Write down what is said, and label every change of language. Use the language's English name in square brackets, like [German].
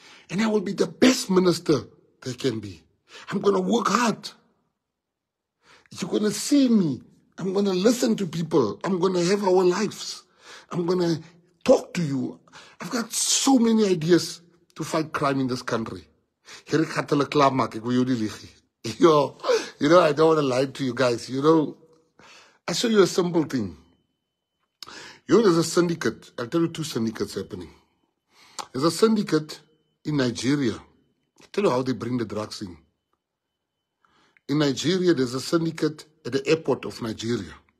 [English] And I will be the best minister there can be. I'm going to work hard. You're going to see me. I'm going to listen to people. I'm going to have our lives. I'm going to talk to you. I've got so many ideas to fight crime in this country. [Afrikaans] Hier ek gaan hulle klaarmaak, ek wil jou nie lieg nie. [English] You know, I don't want to lie to you guys. You know, I'll show you a simple thing. You know, there's a syndicate. I'll tell you two syndicates happening. There's a syndicate in Nigeria. I'll tell you how they bring the drugs in. In Nigeria, there's a syndicate at the airport of Nigeria.